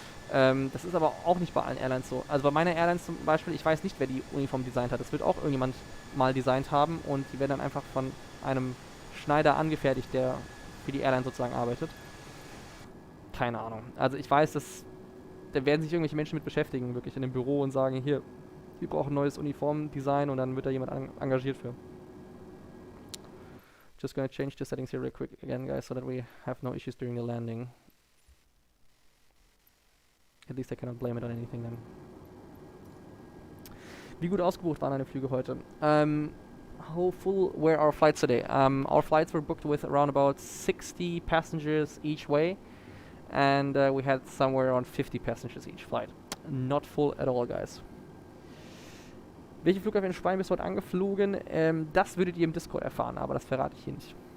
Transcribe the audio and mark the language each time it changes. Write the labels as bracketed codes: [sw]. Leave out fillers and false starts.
[de] Das ist aber auch nicht bei allen Airlines so. Also bei meiner Airline zum Beispiel, ich weiß nicht, wer die Uniform designt hat. Das wird auch irgendjemand mal designt haben und die werden dann einfach von einem Schneider angefertigt, der für die Airline sozusagen arbeitet. Keine Ahnung. Also ich weiß, dass da werden sich irgendwelche Menschen mit beschäftigen, wirklich in dem Büro und sagen, hier, wir brauchen ein neues Uniformdesign und dann wird da jemand engagiert für. [en] Just gonna change the settings here real quick again, guys, so that we have no issues during the landing. At least I cannot blame it on anything then. [de] Wie gut ausgebucht waren deine Flüge heute? [en] How full were our flights today? Our flights were booked with around about 60 passengers each way. And we had somewhere around 50 passengers each flight. Not full at all, guys. [de] Welche Flughafen in Spanien bist du heute angeflogen? Das würdet ihr im Discord erfahren, aber das verrate ich hier nicht.